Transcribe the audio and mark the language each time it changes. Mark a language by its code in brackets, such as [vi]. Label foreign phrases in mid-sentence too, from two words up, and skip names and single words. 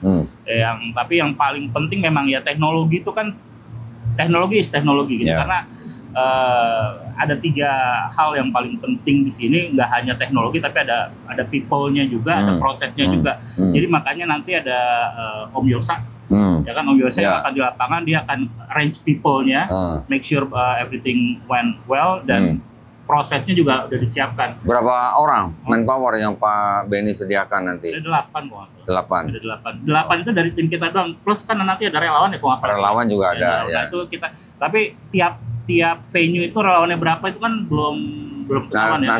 [id] Tapi yang paling penting memang ya teknologi itu kan teknologi gitu karena ada 3 hal yang paling penting di sini, nggak hanya teknologi tapi ada people-nya juga, ada prosesnya juga. Jadi makanya nanti ada Om Yosa. Ya kan, Om Yose akan di lapangan, dia akan [en] arrange people- [id] nya, [en] make sure everything went well, [id] dan prosesnya juga udah disiapkan. Berapa orang manpower yang Pak Benny sediakan nanti? Ada 8 kok. 8. Ada 8 itu dari tim kita doang. Plus kan nanti ada relawan ya kok. Relawan juga ada ya. Itu kita, tapi tiap venue itu relawannya berapa itu kan belum ketahuan ya.